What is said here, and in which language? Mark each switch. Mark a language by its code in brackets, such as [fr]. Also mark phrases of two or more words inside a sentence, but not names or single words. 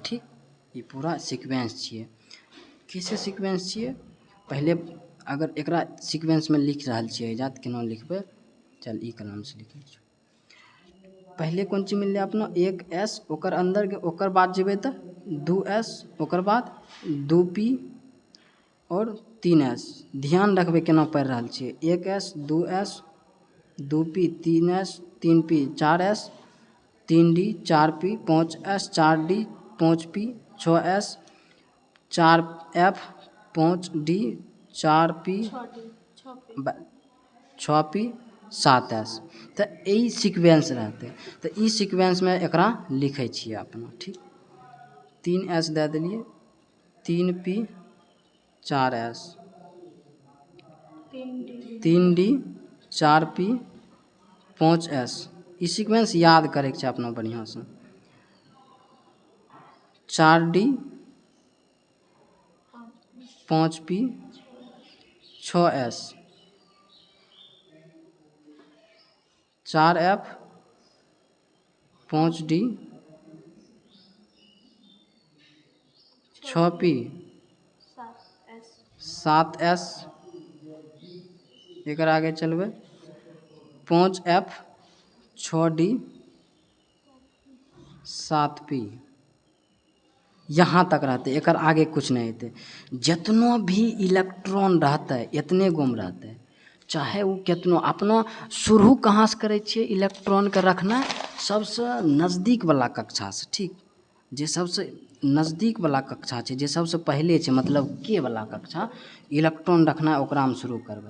[mai] ठीक, ई पूरा सीक्वेंस छियै। कैसे सीक्वेंस छियै, पहले अगर एकरा सीक्वेंस में लिख रहल छियै जा तऽ केना लिखबै, चल ई कलम से लिखै छियै। पहले कोन चीज मिललै अपना 1s, ओकर अंदर के ओकर बाद जेबै तऽ 2s, ओकर बाद 2p और 3s। ध्यान रखबै केना पढ़ि रहल छियै, 1s 2s 2p 3s 3p 4s 3d 4p 5s 4d 5p 6s 4f 5d 4p 6p 7s। तो ई सीक्वेंस रहते, तो ई सीक्वेंस में एकरा लिखै छियै अपना। ठीक, 3s दे देलिए, 3p 4s 3d 4p 5s। ई सीक्वेंस याद करैके छै अपना बढ़िया से। 4d 5p 6s 4f 5d 6p 7s, एक आगे चलबे 5f 6d 7p, यहाँ तक रहते, एक आगे कुछ नहीं होते। जितना भी इलेक्ट्रॉन रहते इतने गुम रहते, चाहे वो कितनो अपना शुरू कहाँ से करे छे इलेक्ट्रॉन के रखना सबसे नज़दीक वाला कक्षा से, ठीक, जे सबसे नज़दीक वाला कक्षा है, जे सबसे पहले है, मतलब के वाला कक्षा इलेक्ट्रॉन रखना ओकरा में शुरू करबे।